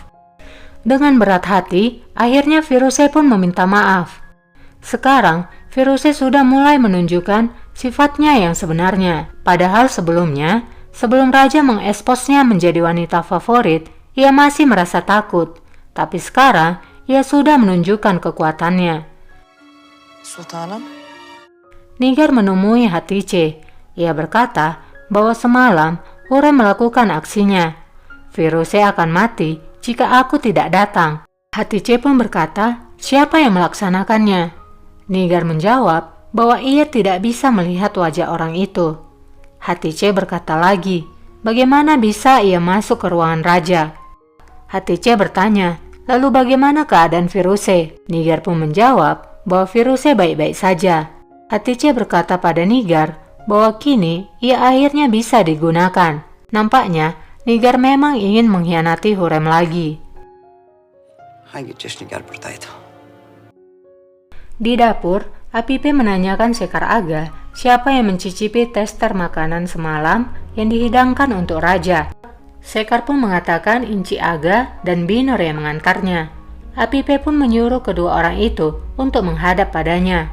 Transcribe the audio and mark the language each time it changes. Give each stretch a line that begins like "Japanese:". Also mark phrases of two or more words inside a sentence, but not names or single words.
Indonesian: Dengan berat hati, akhirnya Firuse pun meminta maaf. Sekarang, Firuse sudah mulai menunjukkan sifatnya yang sebenarnya. Padahal sebelumnya, sebelum raja mengeksposnya menjadi wanita favorit, ia masih merasa takut. Tapi sekarang, ia sudah menunjukkan kekuatannya. Sultanım. Nigar menemui Hatice. Ia berkata bahwa semalam Hurem melakukan aksinya. Firuse akan mati jika aku tidak datang. Hatice pun berkata, "Siapa yang melaksanakannya?" Nigar menjawab bahwa ia tidak bisa melihat wajah orang itu. Hatice berkata lagi, "Bagaimana bisa ia masuk ke ruangan raja?" Hatice bertanya, "Lalu bagaimana keadaan Firuse?" Nigar pun menjawab bahwa Firuse baik-baik saja. Hatice berkata pada Nigar bahwa kini ia akhirnya bisa digunakan. Nampaknya Nigar memang ingin mengkhianati Hurem lagi.
Turkish: Hangi çeşni gel buradaydı?
Indonesian: Di dapur, Apipe menanyakan Sekar Aga siapa yang mencicipi tester makanan semalam yang dihidangkan untuk raja. Sekar pun mengatakan Inci Aga dan Binor yang mengantarnya. Apipe pun menyuruh kedua orang itu untuk menghadap padanya.